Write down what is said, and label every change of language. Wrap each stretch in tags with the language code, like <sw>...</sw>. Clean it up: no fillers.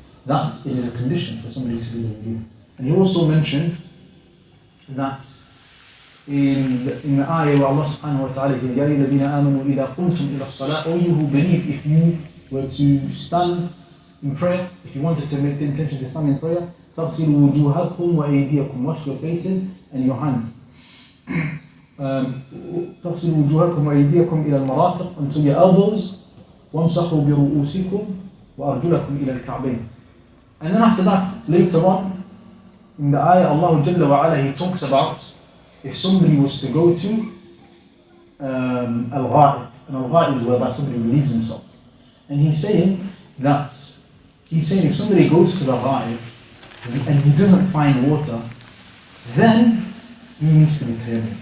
<en>That it is a condition for somebody to do the wudu. And he also mentioned that in the ayah where Allah subhanahu wa ta'ala says,</en> <ar>Ya ayyuhalladhina amanu idha qumtum ila as-salah,</ar> <en>O you who believe, if you were to stand in prayer, if you wanted to make the intention to stand in prayer,</en> <ar>فَاغْسِلُوا وُجُوهَكُمْ وَأَيْدِيَكُمْ,</ar> <en>wash your faces and your hands.</en> <ar>فَاغْسِلُوا وُجُوهَكُمْ وَأَيْدِيَكُمْ إِلَى الْمَرَافِقِ,</ar> <en>unto your elbows,</en> <ar>وَامْسَحُوا بِرُؤُوسِكُمْ وَأَرْجُلَكُمْ إِلَى الْكَعْبَيْنِ.</ar> <en>And then after that, later on, in the ayah, Allah Jalla wa Ala, He talks about if somebody was to go to Al-Gha'ib, and Al-Gha'ib is whereby somebody relieves himself. And he's saying if somebody goes to the Gha'ib and he doesn't find water, then he needs to be tayammum.</en>